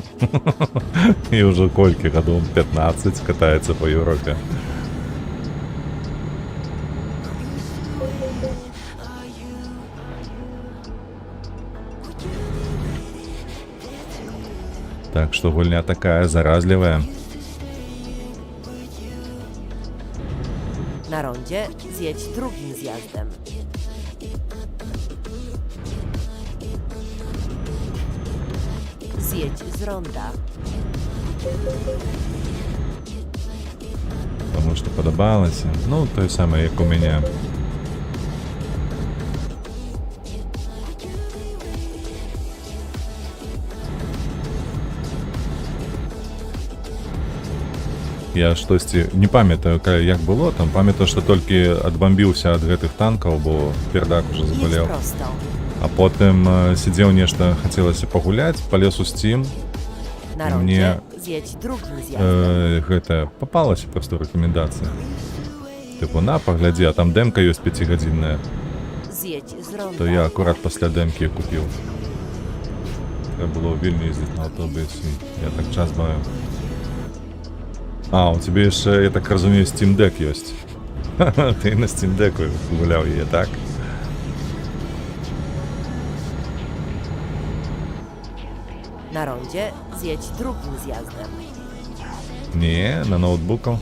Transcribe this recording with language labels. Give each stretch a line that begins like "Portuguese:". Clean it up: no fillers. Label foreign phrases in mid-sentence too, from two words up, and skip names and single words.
Belarusian: І ўжо колькі гадоў, 15 катаецца па Еўропе. Так што гульня такая заразлівая.
Polish: Na rondzie zjedź drugim zjazdem. Zjedź z ronda.
Belarusian: Таму што падабалася. Ну, тое самае, як у мяне. Я штосьці не памятаю, як было там, памятаю, што толькі адбамбіўся ад гэтых танкаў, бо пердак уже
Polish: Jedź
Belarusian: забалеў.
Polish: prosto.
Belarusian: А потым сидзеў нешта, хацелася пагуляць, палез у Steam.
Polish: Na Mnie- rondzie zjedź drugim zjazdem.
Belarusian: Гэта папалася проста рэкамендацыя. Тыпу, на, паглядзі, а там дэмка ёсць 5гадзінная.
Polish: Zjedź z ronda.
Belarusian: То я акурат пасля дэмкі купіў. Трэба было ў Вільню ездзіць на аўтобусе. Я так час маю. А, у тебе яшчэ, я так разумею, Steam Deck ёсць. Ты на Steam Deck гуляў яе, так?
Polish: Na rondzie zjedź drugim zjazdem. Nie, na notebooku.